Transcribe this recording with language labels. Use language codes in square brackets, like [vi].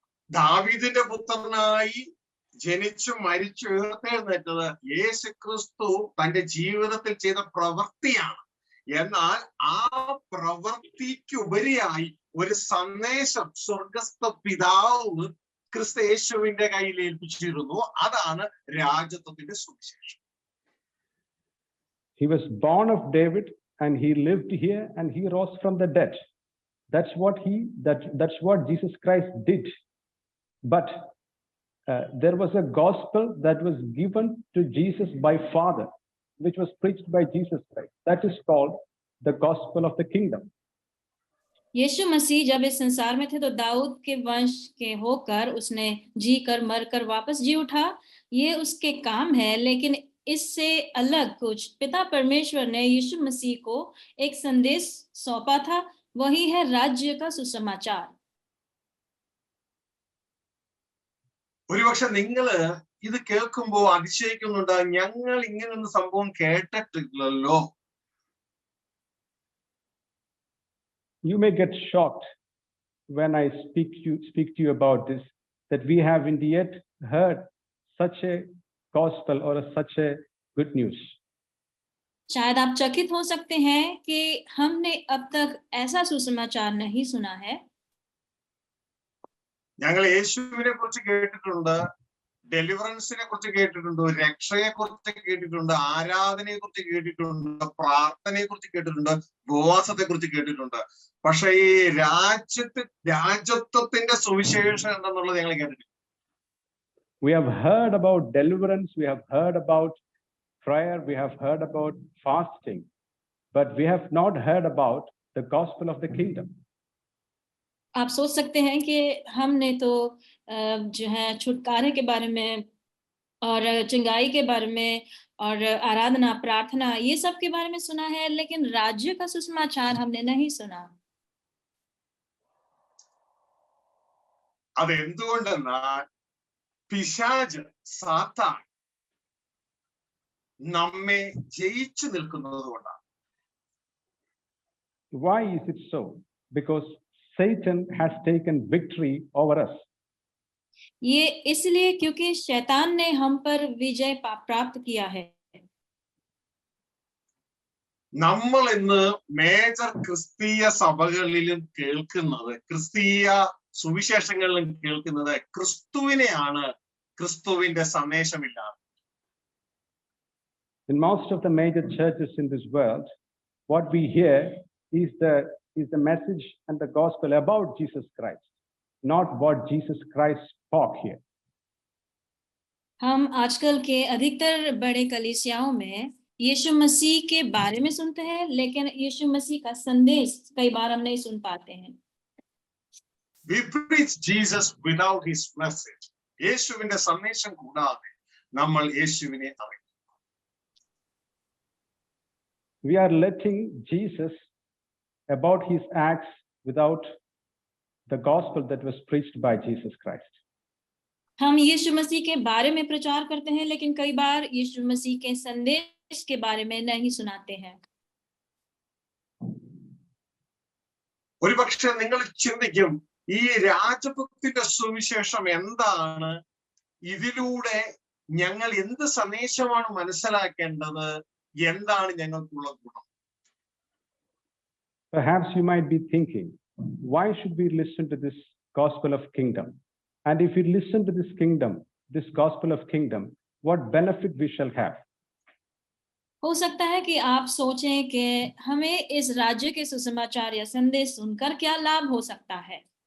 [ml] ദാവീദിന്റെ പുത്രനായി ജനിച്ചു മരിച്ചു ഉയർത്തെഴുന്നേറ്റത് യേശുക്രിസ്തു തന്റെ ജീവിതത്തിൽ ചെയ്ത പ്രവൃത്തിയാണ്. എന്നാൽ ആ പ്രവൃത്തിക്ക് ഉപരിയായി ഒരു സന്ദേശം സ്വർഗസ്ഥ പിതാവ് ക്രിസ്തു യേശുവിന്റെ കയ്യിൽ ഏൽപ്പിച്ചിരുന്നു. അതാണ് രാജത്വത്തിന്റെ സുവിശേഷം. [en] He was born of David and he lived here and he rose from the dead. That's what Jesus Christ did. But there was a gospel that was given to Jesus by Father, which was preached by Jesus Christ. That is called the gospel of the kingdom. [hi] यीशु मसीह जब इस संसार में थे तो दाऊद के वंश के होकर उसने जी कर मर कर वापस जी उठा. ये उसके काम है, लेकिन इससे अलग कुछ पिता परमेश्वर ने यीशु मसीह को एक संदेश सौंपा था. वही है राज्य का सुसमाचार. [ml] ഒരുപക്ഷെ നിങ്ങള് ഇത് കേൾക്കുമ്പോൾ അതിശയിക്കുന്നുണ്ട്, ഞങ്ങൾ ഇങ്ങനൊരു സംഭവം കേട്ടിട്ടില്ലല്ലോ. [en] You may get shocked when I speak to you about this, that we haven't yet heard such a gospel or such a good news. [hi] शायद आप चकित हो सकते हैं कि हमने अब तक ऐसा सुसमाचार नहीं सुना है. [ml] ഞങ്ങൾ യേശുവിനെ കുറിച്ച് കേട്ടിട്ടുണ്ട്, ഡെലിവറൻസിനെ കുറിച്ച് കേട്ടിട്ടുണ്ട്, രക്ഷയെ കുറിച്ച് കേട്ടിട്ടുണ്ട്, ആരാധനയെ കുറിച്ച് കേട്ടിട്ടുണ്ട്, പ്രാർത്ഥനയെ കുറിച്ച് കേട്ടിട്ടുണ്ട്, ഉപവാസത്തെ കുറിച്ച് കേട്ടിട്ടുണ്ട്. പക്ഷെ ഈ രാജ്യത്വത്തിന്റെ സുവിശേഷം എന്തെന്നുള്ളത് ഞങ്ങൾ കേട്ടിട്ടില്ല. [en] We have heard about deliverance, we have heard about prayer, we have heard about fasting, but we have not heard about the gospel of the kingdom. [hi] आप सोच सकते हैं कि हमने तो जो है छुटकारे के बारे में और चंगाई के बारे में और आराधना प्रार्थना ये सब के बारे में सुना है, लेकिन राज्य का सुसमाचार हमने नहीं सुना. [ml] അതെന്തുകൊണ്ടെന്നാൽ പിശാച് സാത്താൻ നമ്മെ ജയിച്ചു നിൽക്കുന്നത് കൊണ്ടാണ്. [en] Why is it so? Because Satan has taken victory over us. [hi] ये इसलिए क्योंकि शैतान ने हम पर विजय प्राप्त किया है. [ml] നമ്മൾ ഇന്ന് മേജർ ക്രിസ്തീയ സഭകളിലും കേൾക്കുന്നത്, ക്രിസ്തീയ സുവിശേഷങ്ങളിലും കേൾക്കുന്നത് ക്രിസ്തുവിനെയാണ്, ക്രിസ്തുവിന്റെ സന്ദേശമില്ലാതെ. [en] In most of the major churches in this world, what we hear is the message and the gospel about Jesus Christ, not what Jesus Christ spoke here. [hi] हम आजकल के अधिकतर बड़े कलीसियाओं में यीशु मसीह के बारे में सुनते हैं, लेकिन यीशु मसीह का संदेश कई बार हम नहीं सुन पाते हैं. [en] We preach Jesus without his message. [ml] യേശുവിന്റെ സന്ദേശം കൂടാതെ നമ്മൾ യേശുവിനെ അറിയും. [en] We are letting Jesus about his acts without the gospel that was preached by Jesus Christ. [hi] हम यीशु मसीह के बारे में प्रचार करते हैं, लेकिन कई बार यीशु मसीह के संदेश के बारे में नहीं सुनाते हैं. [ml] ഒരുപക്ഷെ നിങ്ങൾ ചിന്തിക്കും, ഈ രാജത്വത്തിന്റെ സുവിശേഷം എന്താണ്, ഇതിലൂടെ ഞങ്ങൾ എന്ത് സന്ദേശമാണ് മനസ്സിലാക്കേണ്ടത്, എന്താണ് ഞങ്ങൾക്കുള്ള ഗുണം? [en] Perhaps you might be thinking, why should we listen to this gospel of kingdom? And if we listen to this kingdom, this gospel of kingdom, what benefit we shall have? [hi] हो सकता है कि आप सोचें कि हमें इस राज्य के सुसमाचार या संदेश सुनकर क्या लाभ हो सकता है.